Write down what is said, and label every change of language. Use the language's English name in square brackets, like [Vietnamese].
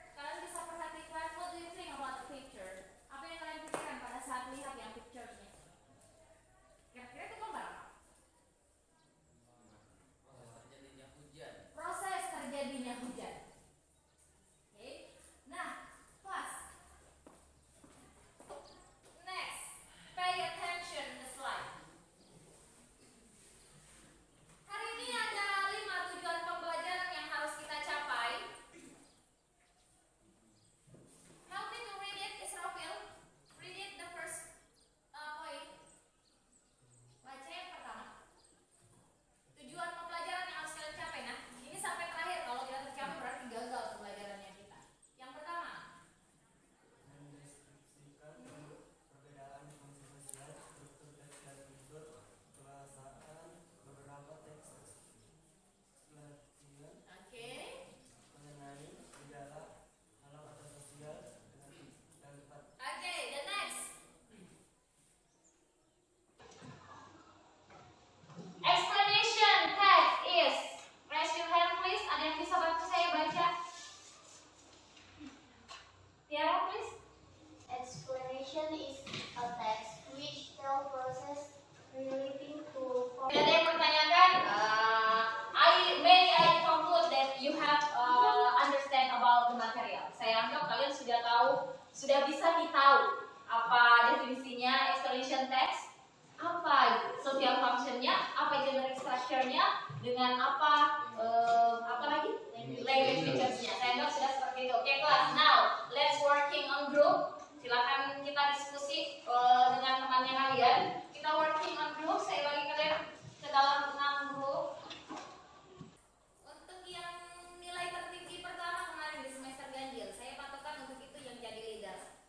[Indonesian] Kalian bisa perhatikan, [English] what do you think about the picture? [Indonesian] Apa yang kalian pikirkan pada saat lihat yang picture-nya? Kira-kira itu gambar apa? Terjadinya hujan. Proses terjadinya hujan. Oke. Nah, class. [English] Next, pay attention to the slide. [Indonesian] Hari ini ada 5 tujuan pembelajaran yang harus kita capai. [English] Help me to read it, Israfil. Read it the first point. [Indonesian] Baca yang pertama. Tujuan pembelajaran yang harus kalian capai. Nah, ini sampai terakhir. Kalau tidak tercapai berarti gagal pembelajarannya kita. Yang pertama, Mendeskripsikan perbedaan fungsi sosial, struktur teks dan unsur perasaan beberapa teks latihan oke. mengenai gejala alam atau sosial dan tempat. [English] Oke, the next. Explanation text is. Raise your hand please. [Indonesian] Ada yang bisa bantu saya baca? [English] Tiara please. Explanation is a text which tell process relating to [Indonesian] Tidak ada yang bertanyakan. [English] I conclude that you have understand about the material. [Indonesian] Saya anggap kalian sudah tahu, sudah bisa ditahu apa definisinya explanation text, apa social functionnya, apa generic structure-nya, dengan apa lagi language features-nya. Saya anggap sudah seperti itu. Oke kelas. [English] Now let's working on group. [Indonesian] Silakan kita diskusi dengan temannya kalian. Kita [English] working on group. [Indonesian] Saya bagi kalian ke dalam 6 grup. Untuk yang nilai tertinggi pertama kemarin di semester ganjil, saya patokan untuk itu yang jadi leader.